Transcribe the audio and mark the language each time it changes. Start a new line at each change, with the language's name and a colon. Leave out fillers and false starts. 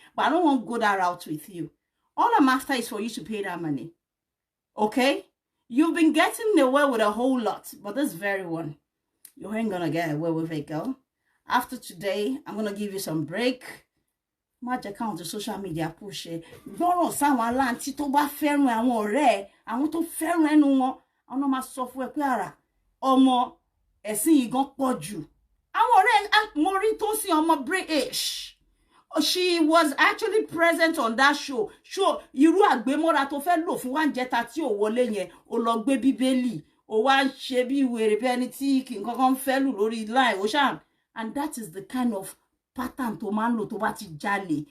English: But I don't want to go that route with you. All I'm after is for you to pay that money. Okay? You've been getting away with a whole lot, but this very one, you ain't gonna get away with it, girl. After today, I'm gonna give you some break.
Yoruba: Má jẹ́ káwọn tó
English: social media push
Yoruba: ẹ. Gbọ́rọ̀ sáwọn aláǹtí tó bá fẹ́ràn àwọn ọ̀rẹ́ ẹ̀, àwọn tó fẹ́ràn ẹnu wọn, àwọn náà máa sọ fún ẹ pé ara ọmọ ẹ̀sìn yìí gan pọ̀ jù. Àwọn ọ̀rẹ́ mo rí tó sí ọmọ British.
English: She was actually present on that show.
Yoruba: Irú àgbémọ́ra tó fẹ́ lò fún wa ń jẹta tí ò wọlé yẹn, ó lọ gbé Bíbélì, ó wá ń ṣe bí wèrè bí ẹni tí kì í kankan fẹ́ lù lórí line, ó ṣáà.
English: And that is the kind of pattern
Yoruba: tó máa ń lò tó bá ti jalè.